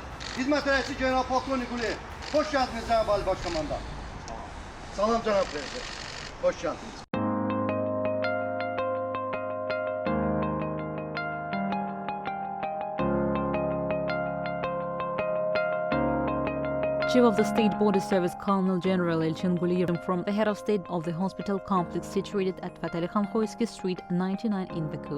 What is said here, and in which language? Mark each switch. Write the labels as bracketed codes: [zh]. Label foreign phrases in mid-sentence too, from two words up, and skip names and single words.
[az] Hizmet rəisi General Polkovnik Quliyev. [tr] Hoş geldiniz [az] Cənab Ali Başkomandan. Salam Cənab Prezident. [tr] Hoş geldiniz. [en] Chief of the State Border Service Colonel General Elçin Quliyev informed the head of state of the hospital complex situated at Fatali Khan Khoyski Street 99 in Baku.